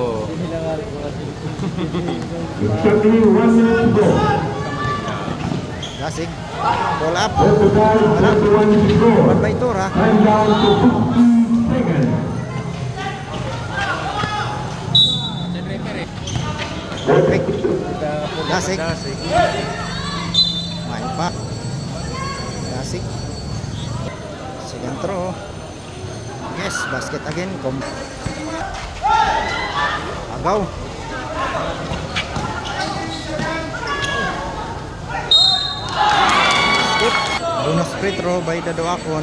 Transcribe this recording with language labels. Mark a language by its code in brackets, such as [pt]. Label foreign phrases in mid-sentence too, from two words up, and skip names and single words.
[war] Dasig. [en] Ball up. Wala. One by Tura. Perfect. [war] Dasig. May pa. Dasig. [en] Second throw. Yes, basket again. Agaw. Skip. Bonus free throw by Dadoakon.